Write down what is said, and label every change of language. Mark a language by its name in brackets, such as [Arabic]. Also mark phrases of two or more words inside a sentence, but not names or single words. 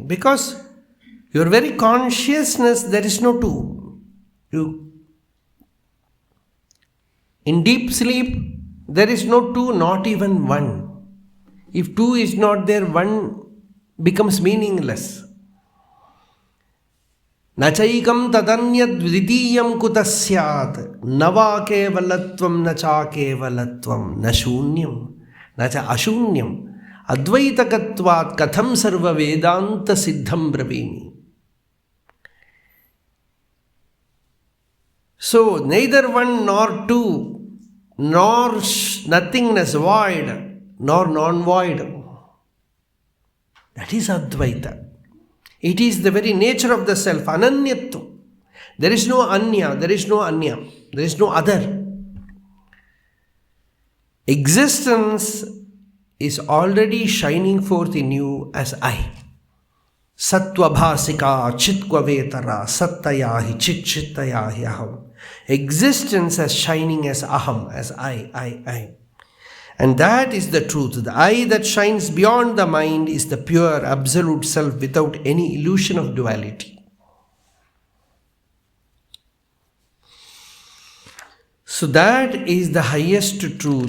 [English] Because your very consciousness, there is no two. In deep sleep, there is no two, not even one. If two is not there, one becomes meaningless. [Sanskrit] Nachaikam tadanyad vidiyam kutasyat nava kevalatvam nacha kevalatvam nashunyam nacha ashunyam advaitakatvat katham sarva vedanta siddham bravimi. [English] So, neither one nor two, nor nothingness void, nor non-void. That is Advaita. It is the very nature of the self, ananyatvam. There is no anya, there is no anya, there is no other. Existence is already shining forth in you as I. [Sanskrit] Sattvabhasika chitkvavetara sattayahi chitchittayahi aham. [English] Existence as shining as aham, as I. And that is the truth. The I that shines beyond the mind is the pure, absolute self without any illusion of duality. So that is the highest truth.